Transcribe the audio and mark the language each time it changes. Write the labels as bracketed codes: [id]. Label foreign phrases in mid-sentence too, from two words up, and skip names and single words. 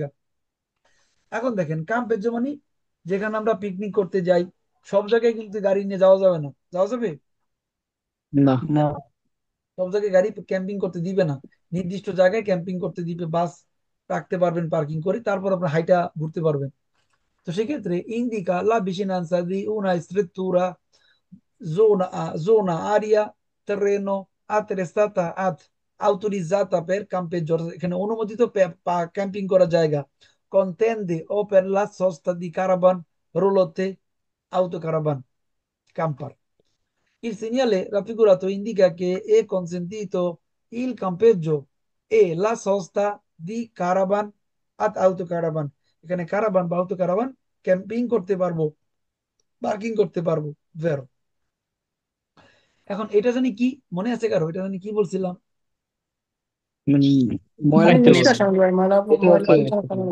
[bn] এখন দেখেন ক্যাম্পের মানে যেখানে আমরা পিকনিক করতে যাই, সব জায়গায় কিন্তু গাড়ি নিয়ে যাওয়া যাবে না, যাওয়া যাবে? না। না। সব জায়গায় গাড়ি ক্যাম্পিং করতে দিবে না। নির্দিষ্ট জায়গায় ক্যাম্পিং করতে দিবে, বাস রাখতে পারবেন পার্কিং করে, তারপর আপনার হাইটা ঘুরতে পারবেন। তো সেক্ষেত্রে [it] indica la vicinanza di una struttura zona aria terreno attrezzata ad autorizzata per campeggio, [bn] এখানে অনুমোদিত ক্যাম্পিং করার জায়গা, [it] con tende o per la sosta di caravan, roulotte, autocaravan, camper। Il segnale raffigurato indica che è consentito il campeggio e la sosta di caravan ad autocaravan। [bn] এখানে কারাবান বা autocaravan ক্যাম্পিং করতে পারবো, পার্কিং করতে পারবো। ভেরো। এখন এটা জানি কি, মনে আছে কারো এটা জানি কি বলছিলাম? মানে ময়লা খাইতে পানি বলছে। নিষ্কাশন করে, ময়লা এটা ময়লা হচ্ছে পানি